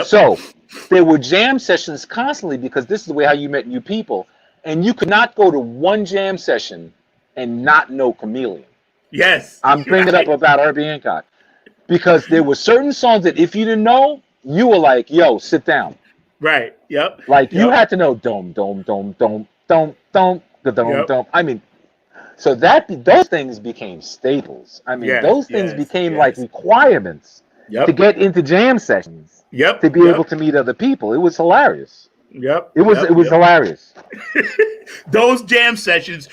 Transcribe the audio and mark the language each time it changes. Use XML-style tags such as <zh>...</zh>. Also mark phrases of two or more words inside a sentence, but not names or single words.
<en>So there were jam sessions constantly, because this is the way how you met new people. And you could not go to one jam session and not know Chameleon. Yes. I'm bringing it up about Herbie Hancock. Because there were certain songs that if you didn't know, you were like, yo, sit down. Right. Yep. Like you had to know dome, dome, dome, dome, dome, dome, the dome, dome. I mean, so those things became staples. I mean, those things became like requirements to get into jam sessions. To be able to meet other people. It was hilarious. It was hilarious. Those jam sessions.</en>